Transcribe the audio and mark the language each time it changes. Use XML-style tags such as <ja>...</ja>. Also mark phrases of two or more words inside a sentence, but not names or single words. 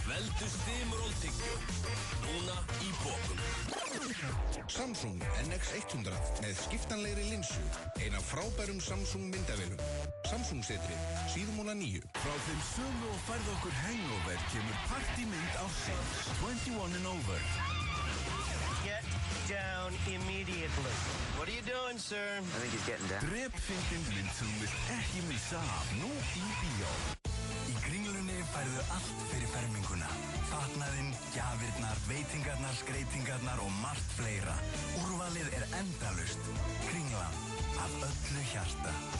<is>Veldu Stimról tyggjó. Núna í bókum. Samsung NX100 með skiptanlegri linsu. Ein af frábærum Samsung myndavélum. Samsung setri, síðumúla 9. Frá þeim sömu og færð okkur hangover kemur partymynd ársins 21 and over.</is> <en>Get down immediately. What are you doing, sir? I think he's getting down.</en> <is>Drepfyndin mynd sem þú vilt ekki missa af nú í bíó. Í Kringlunni færðu allt fyrir ferminguna. Fatnaðinn, gjafirnar, veitingarnar, skreytingarnar og margt fleira. Úrvalið er endalaust. Kringlan, af öllu hjarta.</is>